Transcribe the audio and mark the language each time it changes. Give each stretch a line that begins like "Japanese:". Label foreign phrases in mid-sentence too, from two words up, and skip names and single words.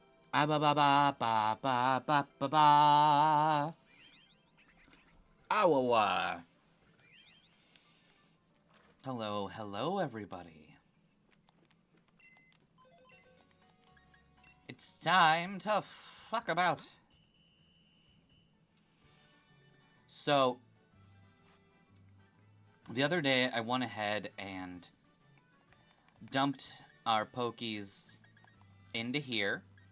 English: Ah ba ba ba ba ba ba ba ba. Awawa. Hello, hello, everybody. It's time to fuck about. So, the other day I went ahead and dumped our Pokies into here.